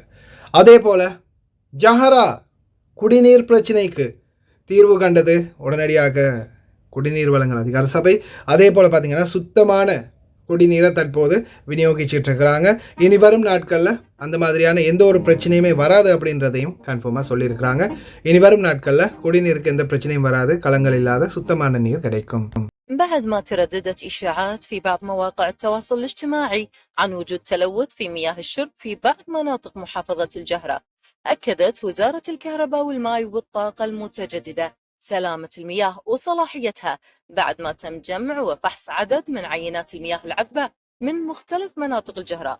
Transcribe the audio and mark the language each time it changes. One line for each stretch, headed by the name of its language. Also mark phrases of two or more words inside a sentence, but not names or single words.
Tamil: அதே போல் ஜஹரா குடிநீர் பிரச்சனைக்கு தீர்வு கண்டது உடனடியாக குடிநீர் வழங்கல் அதிகார சபை. அதே போல் பார்த்திங்கன்னா சுத்தமான குடிநீரை தற்போது விநியோகிச்சுட்டு இருக்கிறாங்க. இனி வரும் நாட்களில் அந்த மாதிரியான எந்த ஒரு பிரச்சனையுமே வராது அப்படின்றதையும் கன்ஃபார்மாக சொல்லியிருக்கிறாங்க. இனி வரும் நாட்களில் குடிநீருக்கு எந்த பிரச்சனையும் வராது, கலங்கள் இல்லாத சுத்தமான நீர் கிடைக்கும்.
Arabic: بعد ما ترددت إشاعات في بعض مواقع التواصل الاجتماعي عن وجود تلوث في مياه الشرب في بعض مناطق محافظة الجهرة، أكدت وزارة الكهرباء والماء والطاقة المتجددة سلامة المياه وصلاحيتها بعد ما تم جمع وفحص عدد من عينات المياه العذبة من مختلف مناطق الجهراء.